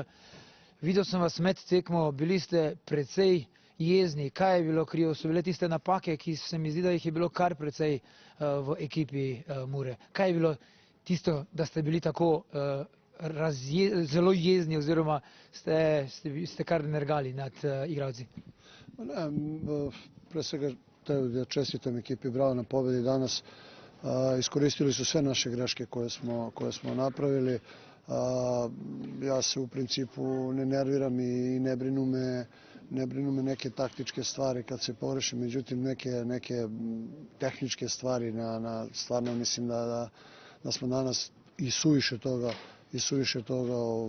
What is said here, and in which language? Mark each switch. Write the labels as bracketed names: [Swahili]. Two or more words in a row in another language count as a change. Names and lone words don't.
[Slovenian] Videl sem vas med tekmo, bili ste precej jezni. Kaj je bilo krivo? So bile tiste napake, ki se mi zdi, da jih je bilo kar precej v ekipi Mure. Kaj je bilo tisto, da ste bili tako zelo jezni oziroma ste kar nergali nad igralci? [Serbian] Pre svega da čestitam ekipi Bravo na pobedi danas. Iskoristili su sve naše greške koje smo napravili. Ja se u principu ne nerviram i ne brinu me neke taktičke stvari kad se pogreši, međutim neke tehničke stvari stvarno mislim da smo danas i suviše toga